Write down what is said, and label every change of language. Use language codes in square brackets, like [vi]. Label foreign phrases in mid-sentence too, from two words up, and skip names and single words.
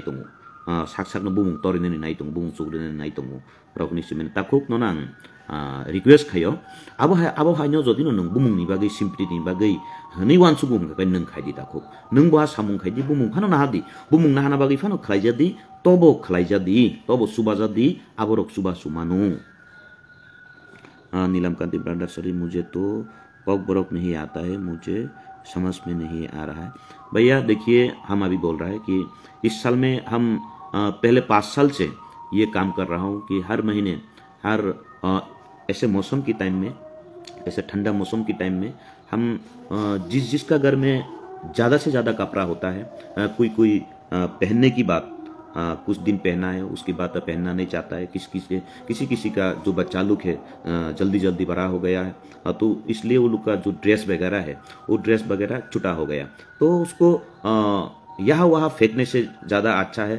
[trp] tongo sak no bumung torini nai tongo bumung chugrini nai tongo rokni simen takuk nonang request khayo abo haino jodi no nung bumung ni bagai sympathy ni bagai hani wan subung ka nung khaidi takuk nung ba samung khaidi bumung phano na hadi bumung na hana bagai phano khlaijadi tobo khlaijadi tobo subajadi aborok suba sumanu [hi] नीलम कांति ब्रदर सॉरी मुझे तो कॉक बरोक नहीं आता है, मुझे समझ में नहीं आ रहा है। भैया देखिए, हम अभी बोल रहा है कि इस साल में हम पहले 5 साल से ये काम कर रहा हूँ कि हर महीने हर ऐसे मौसम की टाइम में, ऐसे ठंडा मौसम की टाइम में हम जिसका घर में ज़्यादा से ज़्यादा कपड़ा होता है, कोई पहनने की बात कुछ दिन पहना है, उसके बाद पहनना नहीं चाहता है, किसी का जो बच्चा लोग है जल्दी जल्दी बड़ा हो गया है, तो इसलिए वो लोग का जो ड्रेस वगैरह है वो ड्रेस वगैरह छुटा हो गया, तो उसको यहाँ वहाँ फेंकने से ज़्यादा अच्छा है।